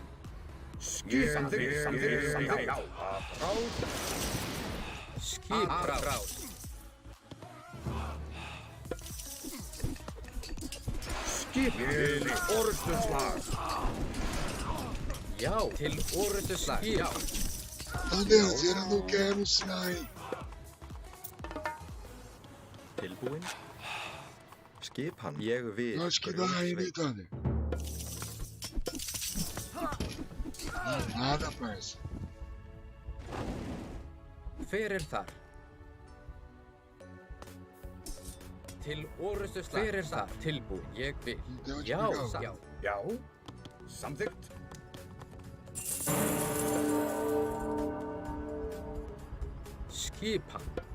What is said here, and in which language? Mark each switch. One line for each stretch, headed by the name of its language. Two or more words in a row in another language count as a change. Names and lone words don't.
Icelandic: Skipan. Já. Rás. Skiprás. Skipan. Til orrustuslag. Já, til orrustuslag. Já.
Portuguese: Adeus, eu não quero sair.
Icelandic: Tilbúin. Skipan. Ég vil.
Portuguese: Acho que vai, né, Thunder? Não, nada, parça.
Icelandic: Hver er þar? Til orrustuslag. Hver er þar? Tilbúin. Ég vil.
Portuguese: Então,
Icelandic: Já, já. Já. Samþykkt. Skipan.